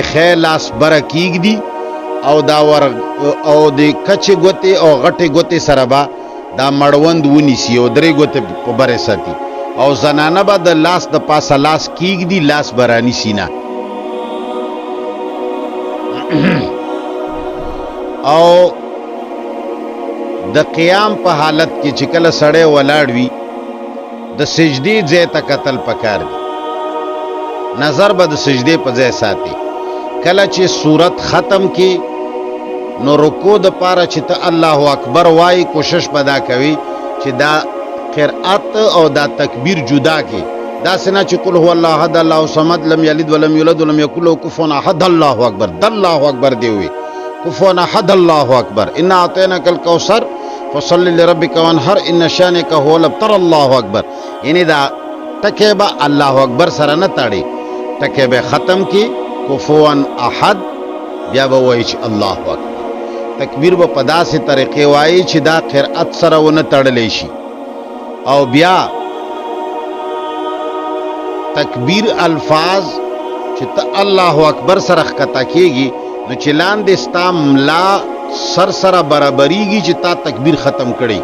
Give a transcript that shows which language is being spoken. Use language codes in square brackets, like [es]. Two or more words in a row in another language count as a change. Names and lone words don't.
[ps] خې لاس بره کیږدي او دا ور او د کچې ګوتې او غټې ګوتې سره به دا مړوند ونیسي او 3 ګوتې په بره ساتي او زنانه به د لاس د پاسه لاس کیږدي لاس به رانیسي نه او د قیام په حالت کې چې کله سړی ولاړ وي د سجدې ځای ته کتل پکار دی. نظر به د سجدې په ځای ساتي. کله چې صورت ختم کې نو رکوع د پاره چې ته الله اکبر وایي کوشش به دا کوي چې دا قرأت او دا تکبیر جدا کې داسې نه چې [ar] قل هو الله احد الله الصمد لم یلد ولم یولد ولم یکن له کفوا احد الله اکبر [ps] د الله اکبر دی وي [ar] کفوا احد الله اکبر انا اعطیناک الکوثر فصل لربک وانحر ان شانک هو الابتر الله اکبر. [ps] یعنی دا ټکی به الله اکبر سره نه تړي، ټکی به ختم کی [ar] کفوا احد [ps] بیا به وایي چې الله اکبر. تکبیر به په داسې طریقې وایي چې دا قرأت سره ونه تړلی شي. او بیا تکبیر الفاظ چې ته الله اکبر سره ښکته کېږي نو چې لاندې ستا ملا سر سره برابریږي چې تا تکبیر ختم کړي.